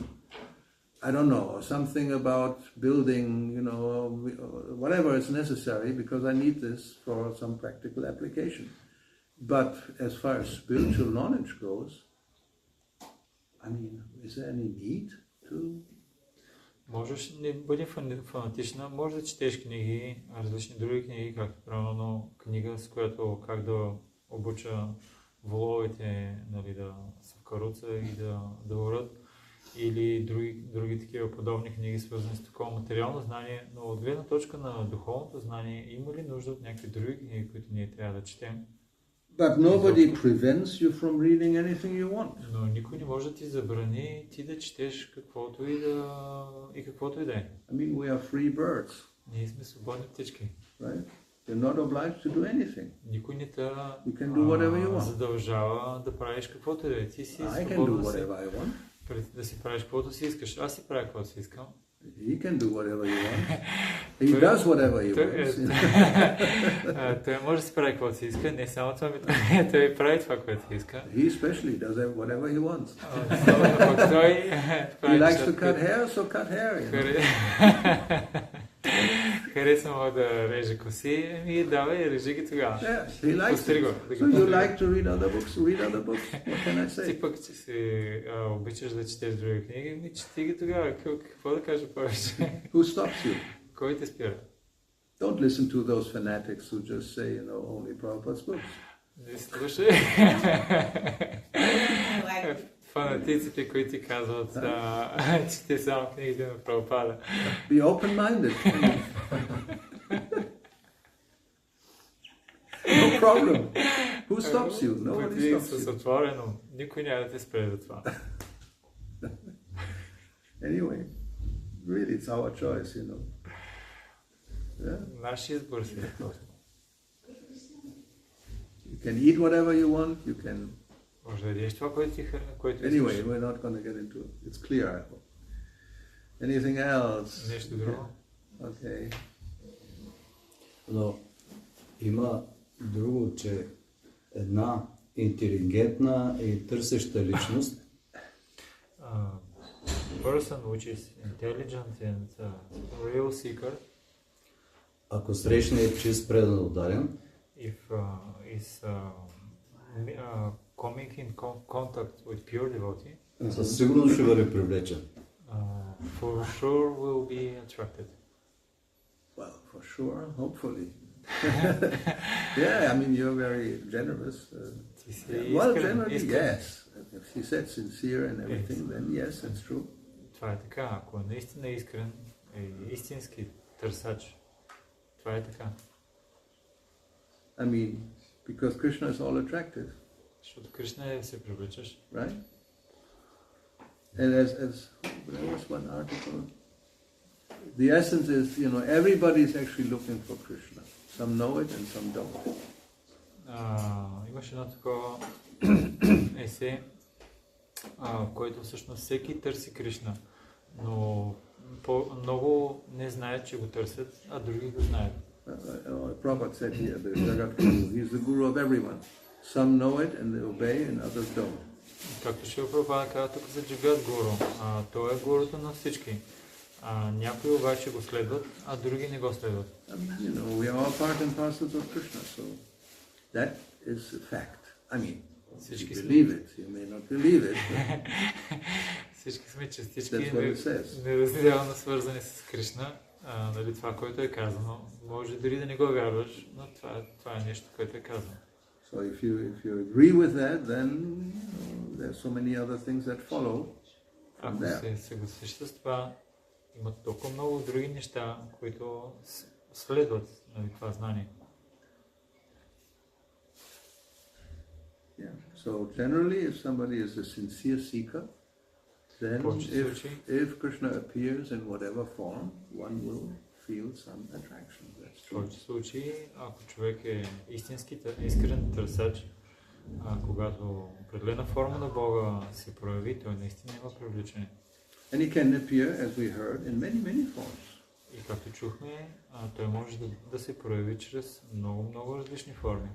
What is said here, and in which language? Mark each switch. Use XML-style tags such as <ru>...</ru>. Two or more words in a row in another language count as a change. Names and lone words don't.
<en>I don't know, or something about building, whatever is necessary, because I need this for some practical application. But as far as spiritual knowledge goes, I mean, is there any need to?</en> <bg>Можеш не бъди фанатична, може да четеш книги, различни други книги, както примерно книга, с която как да обуча воловете, нали, да са в каруца и да орат, или други такива подобни книги, свързани с такова материално знание, но от гледна точка на духовното знание, има ли нужда от някакви други книги, които ние трябва да четем?</bg> <en>But nobody prevents you from reading anything you want.</en> <bg>Но никой не може да ти забрани ти да четеш каквото и да е.</bg> <en>I mean, we are free birds,</en> <bg>Ние сме свободни птички.</bg> <en>right? You're not obliged to do anything.</en> <bg>Никой не те</bg> <en>You can do whatever you want.</en> <bg>задължава да правиш каквото и да е. Ти си</bg> <en>I can do</en> <bg>свободен</bg> <en>whatever I want.</en> <bg>да си правиш каквото си искаш. Аз си правя каквото си искам.</bg> <en>He can do whatever you want. He does whatever he wants.</en> <bg>Той може да си прави каквото си иска, не само това, той прави това, което си иска.</bg> <en>He especially does whatever he wants.</en> <bg>Той</bg> <en>He likes to cut hair, so cut hair.</en> <bg>Харесва му да реже коси, давай, режи ги тогава.</bg> <en>Yes, he likes</en> <bg>Постри го.</bg> <en>it. So you like to read other books? Read other books. What can I say?</en> <bg>Ти пък, че си обичаш да четеш други книги, чети ги тогава. Какво да кажа повече?</bg> <en>Who stops you?</en> <bg>Кой те спира?</bg> <en>Don't listen to those fanatics who just say, only Prabhupada's books.</en> <bg>Не слушай. Фанатиците, които ти казват, че те само книгите на Прабхупада.</bg> <en>Be open-minded. No problem. Who stops you? Nobody</en> <bg>Бъди</bg> <en>stops</en> <bg>с</bg> <en>you.</en> <bg>отворено. Никой няма да те спре за това.</bg> <en>Anyway, really, it's our choice, Yeah?</en> <bg>Наш избор си.</bg> <en>You can eat whatever you want. You can.</en> <bg>Може да ядеш това, което искаш.</bg> <en>Anyway, we're not going to get into it. It's clear, I hope. Anything else? Нещо друго? Okay.</en> <bg>Но има друго, че една интелигентна и търсеща личност</bg> <en>Person which is intelligent and real seeker,</en> <bg>ако срещне е чист предан отдаден,</bg> <en>if is coming in contact with pure devotee,</en> <bg>със сигурност ще бъде привлечен.</bg> <en>for sure will be attracted. Well, for sure, hopefully. Yeah, I mean, you're very generous. Well, generally, yes. If he said sincere and everything, then yes, it's true.</en> <bg>Това е така. Ако е наистина искрен и истински търсач, това е така.</bg> <en>I mean, because Krishna is all attractive,</en> <bg>Защото Кришна е се привличаш.</bg> <en>right? And as there was one article. The essence is, everybody is actually looking for Krishna. Some know it and some don't.</en> <bg>Имаше едно такова есе, в който всъщност всеки търси Кришна, но много не знаят, че го търсят, а други го знаят.</bg> <en>Prabhupada said here, the Jagat Guru, he's the guru of everyone. Some know it and they obey and others don't.</en> <bg>Както Шрила Прабхупада каза тук за Джагат Гуру, той е гуруто на всички. Някои обаче го следват, а други не го следват.</bg> <en>We are all part and parcels of Krishna, so that is a fact. I mean, you believe it, you may not believe it.</en> <bg>Всички сме частички неразделно свързани с Кришна. Нали, това, което е казано. Може дори да не го вярваш, но това е нещо, което е казано.</bg> <en>So if you agree with that, then there are so many other things that follow.</en> <bg>Ако се съгласиш с това, има толкова много други неща, които следват това знание.</bg> <en>Yeah. So generally, if somebody is a sincere seeker, then if Krishna appears in whatever form, one will feel some attraction. That's true.</en> <bg>В повече случаи, ако човек е искрен търсач, когато определена форма на Бога се прояви, той наистина има привличане.</bg> <en>And he can appear, as we heard, in many forms.</en> <bg>И както чухме, той може да се прояви чрез много различни форми.</bg>